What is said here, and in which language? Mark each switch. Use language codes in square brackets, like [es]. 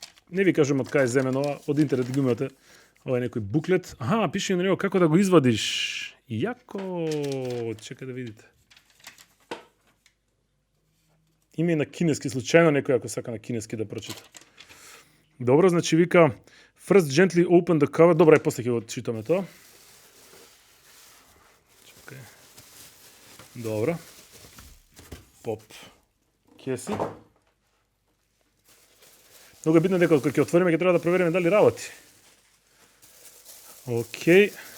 [mk] Не ви кажам од кај е земен ова, од интернет ги имате. Ова е некој буклет. Аха, пише на него како да го извадиш. Јако, чекај да видите. Има и на кинески, случајно некој ако сака на кинески да прочита. Добро, значи вика [en] First gently open the cover. [mk] Добро, и после ќе го читаме тоа. Чекај. Добро. Поп. Кеси. Многу е битно дека кога ќе отвориме ќе треба да провериме дали работи. Океј.